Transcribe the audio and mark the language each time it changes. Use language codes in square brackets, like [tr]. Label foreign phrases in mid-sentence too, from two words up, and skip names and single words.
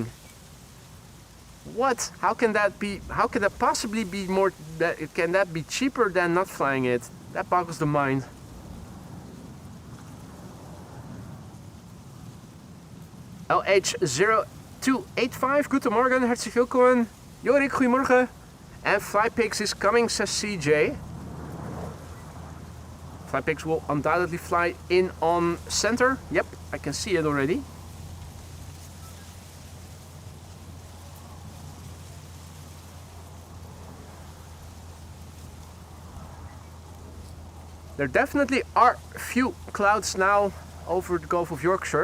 [en] What? How can that be? How can that possibly be more? Can that be cheaper than not flying it? That boggles the mind. [de] LH0285, guten Morgen, herzlich willkommen. [nl] Jorik, goedemorgen. [en] And Flypix is coming, says CJ. Flypix will undoubtedly fly in on center. Yep, I can see it already. There definitely are few clouds now over the Gulf of Yorkshire.